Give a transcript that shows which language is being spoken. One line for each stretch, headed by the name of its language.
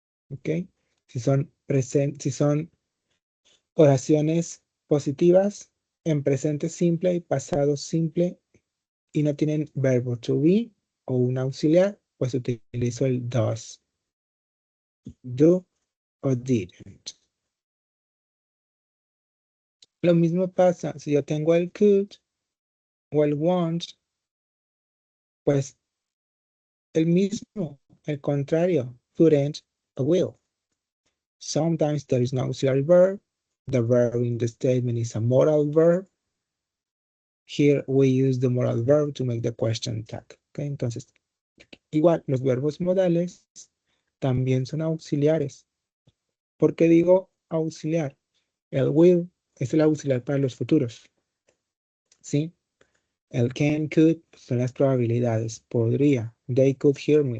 Spanish: ¿Ok? Si son oraciones positivas en presente simple y pasado simple y no tienen verbo to be o un auxiliar, pues utilizo el does, do o didn't. Lo mismo pasa si yo tengo el could o el want, pues el mismo, el contrario, couldn't o will.
English: Sometimes there is no auxiliary verb. The verb in the statement is a modal verb. Here we use the modal verb to make the question tag.
Spanish: Okay, entonces, igual, los verbos modales también son auxiliares. ¿Por qué digo auxiliar? El will es el auxiliar para los futuros. ¿sí? El can, could son las probabilidades. Podría.
English: They could hear me.